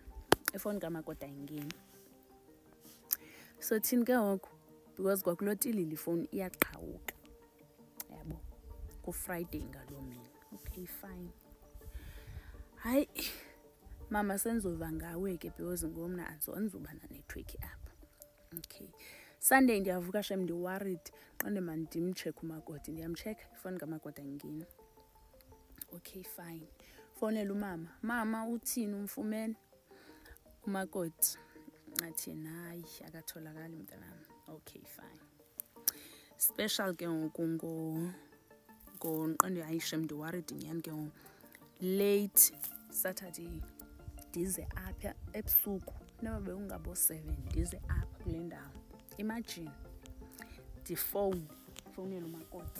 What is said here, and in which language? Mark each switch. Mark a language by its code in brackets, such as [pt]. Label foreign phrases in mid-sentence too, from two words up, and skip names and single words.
[xh] Ifoni kamakoti ayingeni. So thini ke ngoku because kwakulotilile ifoni iyaqhawuka. Yabo. Ku Friday ngalo mina. [en] Okay fine. [xh] Hayi mama senzova ngawe ke because ngomna andizoba na network apha. Okay. Sunday ndiyavuka shem ndi worried qonde man ndimcheck umakoti ndiyamcheck ifoni kamakoti ayingeni. [en] Okay fine. [xh] Fonela umama. Mama uthini umfumene? Umakoti athi hayi akatholakali mntanami. [en] Okay fine. [xh] Special ke ngoku nqonde ayishem ndi worried nyani ke [en] late Saturday [xh] ndize apha ebusuku noba beungabo 7 ndize apha kule ndawo. Imagine fonela umakoti.